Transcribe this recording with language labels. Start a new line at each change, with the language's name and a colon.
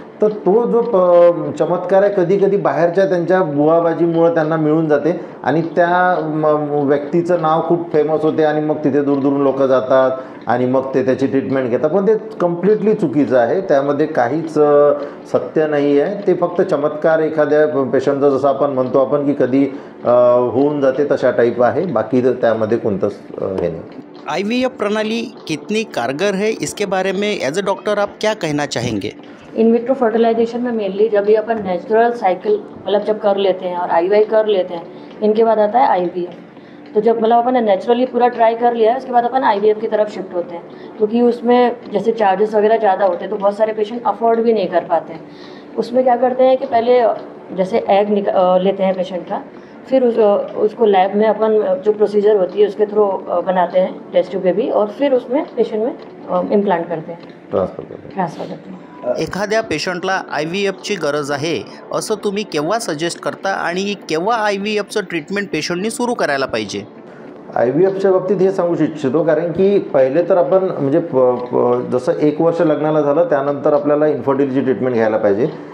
Marathi: तर तो जो चमत्कार आहे कधी कधी बाहेरच्या त्यांच्या बुवाबाजीमुळं त्यांना मिळून जाते आणि त्या व्यक्तीचं नाव खूप फेमस होते आणि मग तिथे दूरदूरून लोक जातात आणि मग ते त्याची ट्रीटमेंट घेतात. पण ते कम्प्लिटली चुकीचं आहे, त्यामध्ये काहीच सत्य नाही आहे. ते फक्त चमत्कार एखाद्या पेशंटचा जसं आपण म्हणतो आपण की कधी होऊन जाते तशा टाईप आहे, बाकी त्यामध्ये कोणतंच हे नहीं.
Hindi: IVF प्रणाली कितनी कारगर है, इसके बारे में
English: as a doctor
Hindi: आप क्या कहना चाहेंगे? इन विट्रो फर्टिलाइजेशन में मेनली जब भी अपन नेचुरल साइकिल मतलब जब कर लेते हैं और IVI कर लेते हैं, इनके बाद आता है IVF. तो जब मतलब अपन ने नेचुरली पूरा ट्राई कर लिया है उसके बाद अपन IVF की तरफ शिफ्ट होते हैं, क्योंकि उसमें जैसे चार्जेस वगैरह ज़्यादा होते हैं तो बहुत सारे पेशेंट अफोर्ड भी नहीं कर पाते हैं. उसमें क्या करते हैं कि पहले जैसे एग लेते हैं पेशेंट का, फिर उसको लैब में अपन जो प्रोसीजर होती है उसके थ्रू बनाते हैं टेस्ट ट्यूब बेबी, और फिर उसमें पेशेंट में इम्प्लांट करते हैं, ट्रांसफर करते हैं.
Marathi: एखाद्या पेशंटला IVFची गरज आहे असं तुम्ही केव्हा सजेस्ट करता आणि केव्हा IVFचं ट्रीटमेंट पेशंटनी सुरू करायला पाहिजे? IVFच्या बाबतीत हे सांगू इच्छितो, कारण की पहिले तर आपण म्हणजे जसं 1 वर्ष लग्नाला झालं त्यानंतर आपल्याला इन्फर्टिलिटी ट्रीटमेंट घ्यायला पाहिजे.